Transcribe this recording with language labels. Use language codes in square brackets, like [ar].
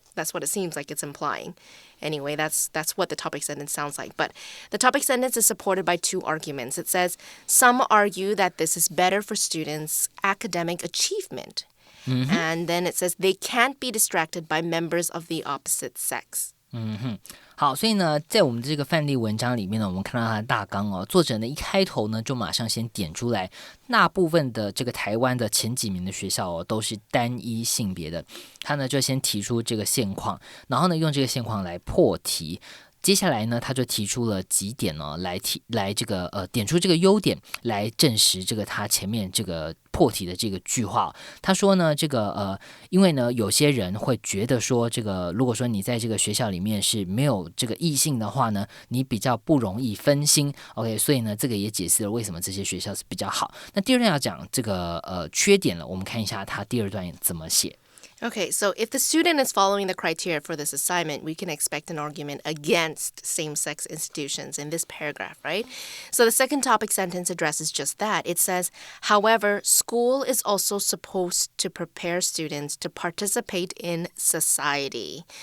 [en] That's what it seems like it's implying. Anyway, that's what the topic sentence sounds like. But the topic sentence is supported by two arguments. It says, some argue that this is better for students' academic achievement. And then it says, they can't be distracted by members of the opposite sex. [zh] 好，所以呢在我们的这个范例文章里面呢，我们看到它的大纲哦，作者呢一开头呢就马上先点出来，大部分的这个台湾的前几名的学校都是单一性别的，他呢就先提出这个现况，然后呢用这个现况来破题。接下来呢，他就提出了几点呢，来这个点出这个优点，来证实这个他前面这个破题的这个句话。他说呢，这个因为呢，有些人会觉得说，这个如果说你在这个学校里面是没有这个异性的话呢，你比较不容易分心。 OK， 所以呢，这个也解释了为什么这些学校是比较好。那第二段要讲这个缺点了，我们看一下他第二段怎么写。 [en] Okay, so if the student is following the criteria for this assignment, we can expect an argument against same-sex institutions in this paragraph, right? So the second topic sentence addresses just that. It says, however, school is also supposed to prepare students to participate in society.